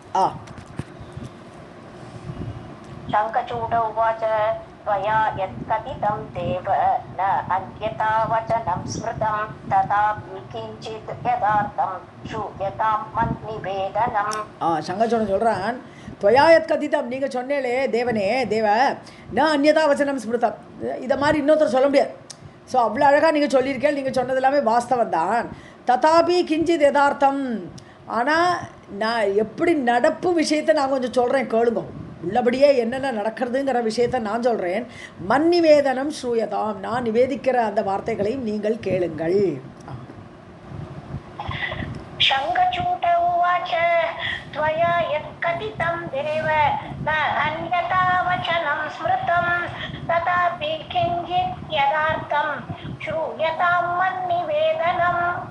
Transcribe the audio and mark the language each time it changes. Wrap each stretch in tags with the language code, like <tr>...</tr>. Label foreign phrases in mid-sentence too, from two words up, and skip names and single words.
<sa>शङ्खचूड उवाच त्वया यत्कथितं देव न अन्यथा वचनं स्मृतं तथापि किञ्चित् यदार्थं श्रूयतां मन्निवेदनम्. शङ्खचूडन् சொல்றான், त्वया यत्कथितं,</sa> <ta>நீங்கள் சொன்னேலே தேவனே</ta> <sa>देव न अन्यथा वचनं स्मृतं,</sa> <ta>இதை மாதிரி இன்னொருத்தர் சொல்ல முடியாது. ஸோ அவ்வளோ அழகாக நீங்கள் சொல்லியிருக்கேன், நீங்கள் சொன்னது எல்லாமே வாஸ்தவம் தான்.</ta> <sa>तथापि किञ्चित् यथार्थं,</sa> <ta>ஆனால் நான் எப்படி நடப்பு விஷயத்தை நான் கொஞ்சம் சொல்கிறேன் கேளுங்க. உள்ளபடியே என்னென்ன நடக்கிறதுங்கிற விஷயத்தை நான் சொல்கிறேன்.</ta> <sa>मन्निवेदनं श्रूयताम्,</sa> <ta>நான் நிவேதிக்கிற அந்த வார்த்தைகளையும் நீங்கள் கேளுங்கள்.</ta> <sa>शङ्खचूड उवाच त्वया यत्कथितं देव न अन्यथा वचनं स्मृतं तथापि किञ्चित् यदार्थं श्रूयतां मन्निवेदनम्.</sa>